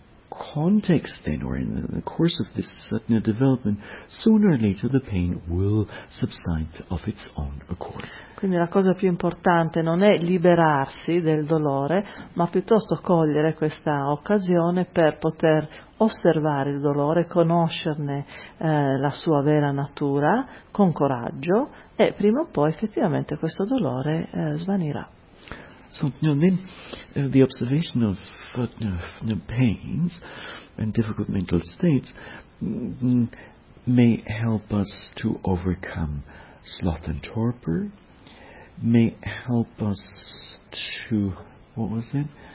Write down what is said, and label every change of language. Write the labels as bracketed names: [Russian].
[English] context then, or in the course of this satna development, sooner or later the pain will subside of its own accord. [Italian] Quindi la cosa più importante non è liberarsi del dolore, ma piuttosto cogliere questa occasione per poter osservare il dolore, conoscerne la sua vera natura con coraggio, e prima o poi effettivamente questo dolore svanirà. [English] So, you know, then, the observation of pains and difficult mental states may help us to overcome sloth and torpor, may help us to, what was it?